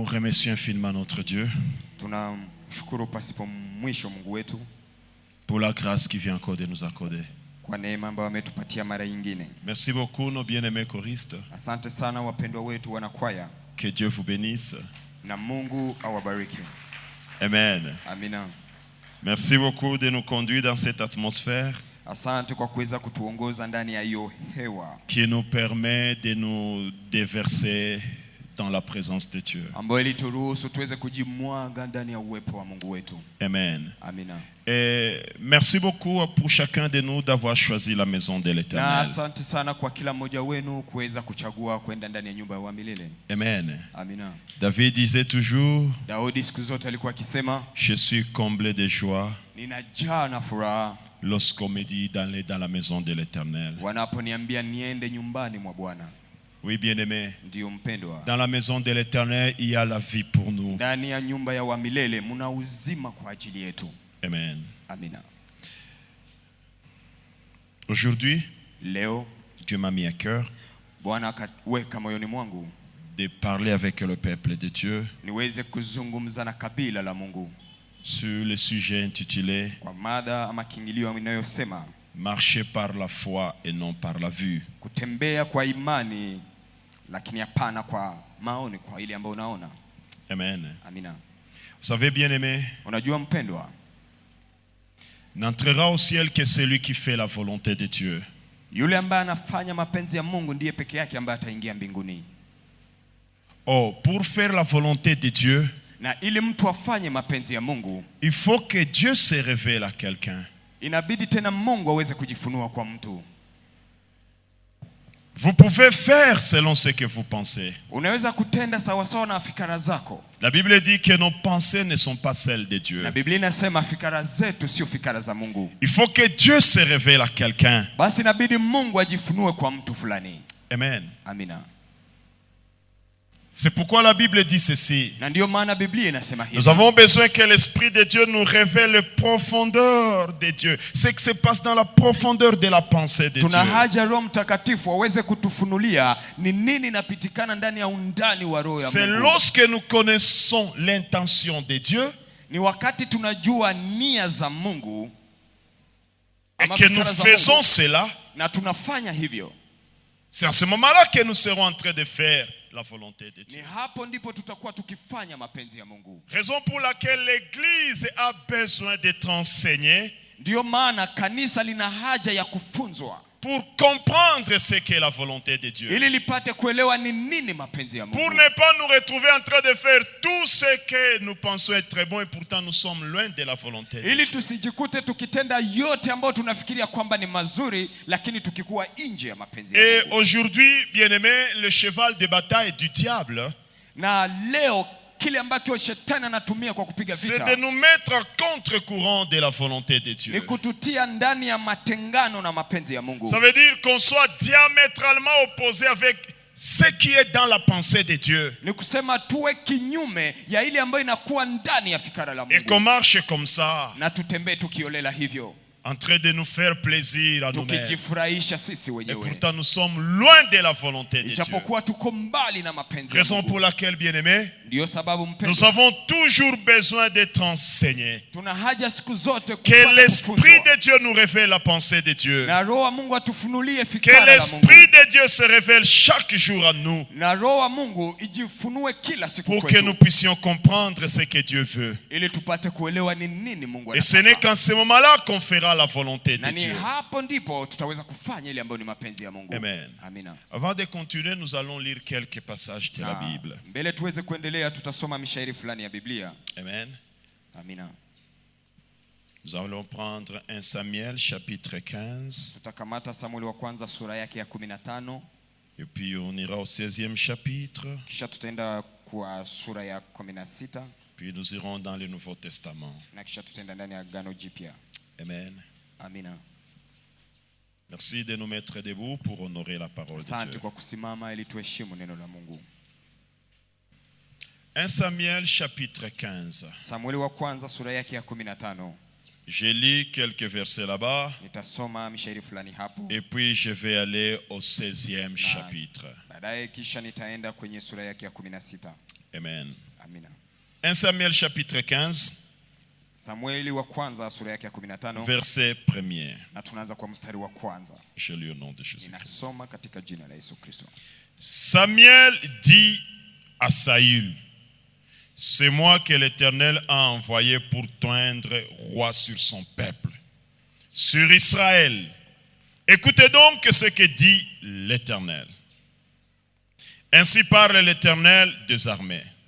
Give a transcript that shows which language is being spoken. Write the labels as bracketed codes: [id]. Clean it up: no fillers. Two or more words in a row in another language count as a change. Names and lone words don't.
[fr] remercions infiniment notre Dieu [sw] tunamshukuru pasipo mwisho Mungu wetu [fr] pour la grâce qu'il vient encore de nous accorder. [sw] kwa neema ambayo ametupatia mara nyingine. [fr] Merci beaucoup nos bien-aimés choristes. [sw] Asante sana wapendwa wetu wanakwaya. [fr] Que Dieu vous bénisse. [sw] Na Mungu awabariki. [fr] Amen. [sw] Amina. [fr] Merci beaucoup de nous conduire dans cette atmosphère [sw] Asante kwa kuweza kutuongoza ndani ya hiyo hewa [fr] qui nous permet de nous déverser dans la présence de Dieu. [sw] ambayo ilituruhusu tuweze kujimwaga ndani ya uwepo wa Mungu wetu. [fr] Amen. [sw] Amina. [fr] Et merci beaucoup pour chacun de nous d'avoir choisi la maison de l'Éternel. [sw] Na asante sana kwa kila mmoja wenu kuweza kuchagua kwenda ndani ya nyumba ya milele. [fr] Amen. [sw] Amina. [fr] David disait toujours, [sw] Daudi siku zote alikuwa akisema, [fr] je suis comblé de joie [sw] ninajaa na furaha [fr] lorsqu'on me dit d'aller dans la maison de l'Éternel. [sw] wanaponiambia niende nyumbani mwa Bwana. [fr] Oui, bien-aimé. [sw] Ndio mpendwa. [fr] Dans la maison de l'Éternel, il y a la vie pour nous. [sw] Ndani ya nyumba ya milele mna uzima kwa ajili yetu. [fr] Amen. [sw] Amina. [fr] Aujourd'hui, [sw] Leo [fr] Dieu m'a mis à cœur [sw] Bwana akaweka moyoni mwangu [fr] de parler avec le peuple de Dieu [sw] niweze kuzungumza na kabila la Mungu [fr] sur le sujet intitulé [sw] kwa mada ama kiingilio inayosema [fr] marcher par la foi et non par la vue. [sw] Kutembea kwa imani lakini hapana kwa maoni, kwa ile ambayo unaona. [fr] Amen. [sw] Amina. [fr] Vous savez, bien-aimé, [sw] Unajua mpendwa, [fr] n'entrera au ciel que celui qui fait la volonté de Dieu. [sw] yule ambaye anafanya mapenzi ya Mungu ndiye peke yake ambaye ataingia mbinguni. [fr] Oh, pour faire la volonté de Dieu, [sw] Na ili mtu afanye mapenzi ya Mungu, [fr] il faut que Dieu se révèle à quelqu'un. [sw] inabidi tena Mungu aweze kujifunua kwa mtu. [fr] Vous pouvez faire selon ce que vous pensez. [sw] Unaweza kutenda sawa sawa na fikra zako. [fr] La Bible dit que nos pensées ne sont pas celles de Dieu. [sw] Na Biblia inasema fikra zetu sio fikra za Mungu. [fr] Il faut que Dieu se révèle à quelqu'un. [sw] Basi inabidi Mungu ajifunue kwa mtu fulani. [fr] Amen. [sw] Amina. [fr] C'est pourquoi la Bible dit ceci. [sw] Na ndio maana Biblia inasema hivi. [fr] Nous avons besoin que l'Esprit de Dieu nous révèle les profondeurs de Dieu. Ce qui se passe dans la profondeur de la pensée de Dieu. [sw] Tuna haja Roho Mtakatifu aweze kutufunulia ni nini inapitikana ndani ya undani wa roho ya Mungu. [fr] C'est lorsque nous connaissons l'intention de Dieu [sw] Ni wakati tunajua nia za Mungu [fr] et que nous faisons cela, [sw] na tunafanya hivyo. [fr] c'est à ce moment-là que nous serons en train de faire la volonté de Dieu. [sw] Ni hapo ndipo tutakuwa tukifanya mapenzi ya Mungu. [fr] Raison pour laquelle l'Église a besoin d'être enseignée [sw] Ndio maana kanisa lina haja ya kufunzwa [fr] pour comprendre ce qu'est la volonté de Dieu. [sw] ili lipate kuelewa ni nini mapenzi ya Mungu. [fr] Pour ne pas nous retrouver en train de faire tout ce que nous pensons être très bon et pourtant nous sommes loin de la volonté de [sw] Ili [fr] Dieu. [sw] tusijikute tukitenda yote ambayo tunafikiria kwamba ni mazuri lakini tukikuwa nje ya mapenzi ya [fr] Et [sw] Mungu. [fr] aujourd'hui, bien-aimé, le cheval de bataille du diable, [sw] Na leo kile ambacho shetani anatumia kwa kupiga [fr] c'est [sw] vita [fr] de nous mettre à contre-courant de la volonté de [sw] ni [fr] Dieu. [sw] kututia ndani ya matengano na mapenzi ya Mungu. [fr] Ça veut dire qu'on soit diamétralement opposé avec ce qui est dans la pensée de Dieu. [sw] Ni kusema tuwe kinyume ya ile ambayo inakuwa ndani ya fikra la [fr] Et qu'on [sw] Mungu. [fr] marche comme ça, [sw] Na tutembee tukiolela hivyo, [fr] en train de nous faire plaisir à nous-mêmes. [sw] tukijifurahisha sisi [fr] Et [sw] wenyewe. [fr] pourtant nous sommes loin de la volonté de Dieu. [sw] Ijapokuwa tuko mbali na mapenzi ya [fr] Raison [sw] Mungu. [fr] pour laquelle, bien-aimé, [sw] Ndio sababu [fr] nous [sw] mpendwa, [fr] avons toujours besoin d'être enseignés. [sw] tuna haja siku zote [fr] Que [sw] kupata [fr] l'Esprit [sw] kufunzwa. [fr] de Dieu nous révèle la pensée de Dieu. [sw] Na Roho wa Mungu atufunulie [fr] Que [sw] fikra la Mungu. [fr] l'Esprit de Dieu se révèle chaque jour à nous [sw] Na Roho wa Mungu ijifunue kila siku [fr] pour que nous [sw] kwetu [fr] puissions comprendre ce que Dieu veut. [sw] ili tupate kuelewa ni nini Mungu [fr] Et ce n'est [sw] anataka. [fr] qu'en ce moment-là qu'on fera la volonté de [sw] Na ni [fr] Dieu. [sw] hapo ndipo tutaweza kufanya ile ambayo ni mapenzi ya Mungu. [fr] Amen. [sw] Amina. [fr] Avant de continuer, nous allons lire quelques passages de la [sw] Na [fr] Bible. [sw] mbele tuweze kuendelea, tutasoma mishairi fulani ya Biblia. [fr] Amen. [sw] Amina. [fr] Nous allons prendre 1 Samuel chapitre 15. [sw] Tutakamata Samueli wa kwanza sura yake ya 15, [fr] Et puis on ira au 16e chapitre. [sw] kisha tutaenda kwa sura ya 16, [fr] Puis nous irons dans le Nouveau Testament. [sw] na kisha tutaenda ndani ya Agano Jipya. [fr] Amen. [sw] Amina. [fr] Merci de nous mettre debout pour honorer la parole de [sw] Asante [fr] Dieu. [sw] kwa kusimama ili tuheshimu neno la Mungu. [fr] 1 Samuel chapitre 15. [sw] Samueli wa kwanza sura yake ya 15. [fr] Je lis quelques versets là-bas [sw] Nitasoma mishairi fulani hapo. [fr] et puis je vais aller au 16e chapitre. [sw] Baadaye kisha nitaenda kwenye sura yake ya 16. [fr] Amen. [sw] Amina. [fr] 1 Samuel chapitre 15, [sw] Samueli wa kwanza sura yake ya 15 [fr] verset 1er. [sw] na tunaanza kwa mstari wa kwanza. [fr] Je lis au nom de Jésus-Christ. [sw] Ninasoma katika jina la Yesu Kristo. [fr] Samuel dit à Saül, c'est moi que l'Éternel a envoyé pour t'oindre roi sur son peuple, sur Israël. Écoutez donc ce que dit l'Éternel. Ainsi parle l'Éternel des armées.